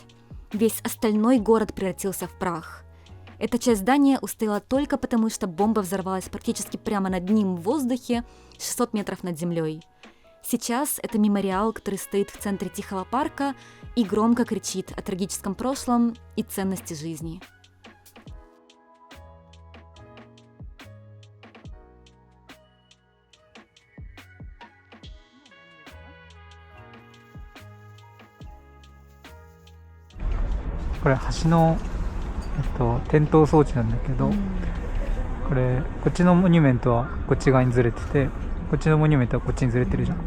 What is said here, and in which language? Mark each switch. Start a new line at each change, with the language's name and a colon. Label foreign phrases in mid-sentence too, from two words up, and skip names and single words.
Russian: Весь остальной город превратился в прах. Эта часть здания устояла только потому, что бомба взорвалась практически прямо над ним в воздухе, 600 метров над землей. Сейчас это мемориал, который стоит в центре тихого парка и громко кричит о трагическом прошлом и ценности жизни.
Japanese: これ橋の、点灯装置なんだけど、こっちのモニュメントはこっち側にずれてて、こっちのモニュメントはこっちにずれてるじゃん。